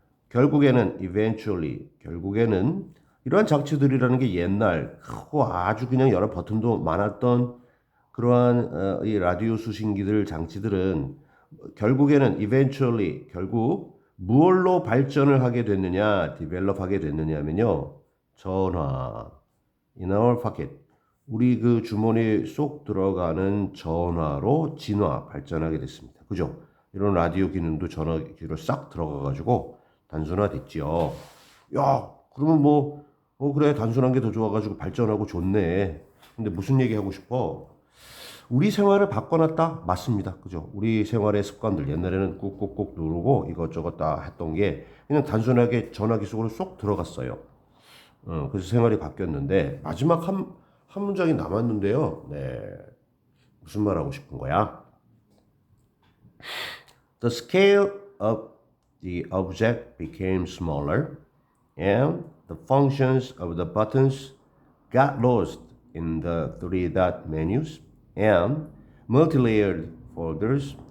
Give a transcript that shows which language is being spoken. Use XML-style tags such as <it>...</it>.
<ko>결국에는 eventually, 결국에는 이러한 장치들이라는 게 옛날 크고 아주 그냥 여러 버튼도 많았던 그러한 이 라디오 수신기들 장치들은 결국에는 eventually, 결국 무엇로 발전을 하게 됐느냐, develop 하게 됐느냐면요. 전화,</ko> <en>in our pocket.</en> <ko>우리 그 주머니에 쏙 들어가는 전화로 진화, 발전하게 됐습니다. 그죠? 이런 라디오 기능도 전화기로 싹 들어가가지고 단순화됐지요. 야, 그러면 그래, 단순한 게 더 좋아가지고 발전하고 좋네. 근데 무슨 얘기 하고 싶어? 우리 생활을 바꿔놨다? 맞습니다. 그죠? 우리 생활의 습관들. 옛날에는 꾹꾹꾹 누르고 이것저것 다 했던 게 그냥 단순하게 전화기 속으로 쏙 들어갔어요. 그래서 생활이 바뀌었는데, 마지막 한 문장이 남았는데요. 네. 무슨 말 하고 싶은 거야?</ko> <en>The scale of the object became smaller and the functions of the buttons got lost in the three dot menus and multi-layered folders</en>